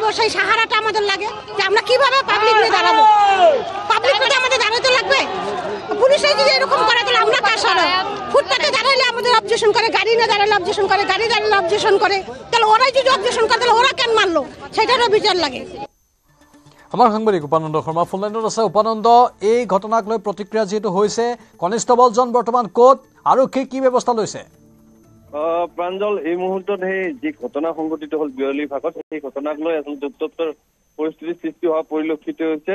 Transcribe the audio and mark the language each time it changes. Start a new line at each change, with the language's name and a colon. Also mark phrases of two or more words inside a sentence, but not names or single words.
Bangla: সেই সাহারাটা আমাদের লাগে যে আমরা কিভাবে পাবলিক নিয়ে দাঁড়াবো? পাবলিক নিয়ে আমাদের দাঁড়াতে লাগবে। পুলিশে যদি এরকম করে তাহলে আমরা কার সাহারা? ফুটপাতে দাঁড়াইলে আমাদের অবজেকশন করে, গাড়ি না দাঁড়ালে অবজেকশন করে, গাড়ি দাঁড়ালে অবজেকশন করে, তাহলে ওরাই যদি অবজেকশন করে তাহলে ওরা কেন মারলো সেটারও বিচার লাগে।
Assamese: আমাৰ সাংবাদিক উপানন্দ শৰ্মা ফোনলাইনত আছে। উপানন্দ, এই ঘটনাক লৈ প্ৰতিক্ৰিয়া যিহেতু হৈছে, কনিষ্টবলজন বৰ্তমান ক'ত, আৰক্ষীয়ে কি ব্যৱস্থা লৈছে? প্ৰাঞ্জল, এই মুহূৰ্তত সেই যি ঘটনা সংঘটিত হ'ল বিয়লি ভাগত, সেই ঘটনাক লৈ আচলতে উত্তপ্তৰ পৰিস্থিতিৰ সৃষ্টি হোৱা পৰিলক্ষিত হৈছে।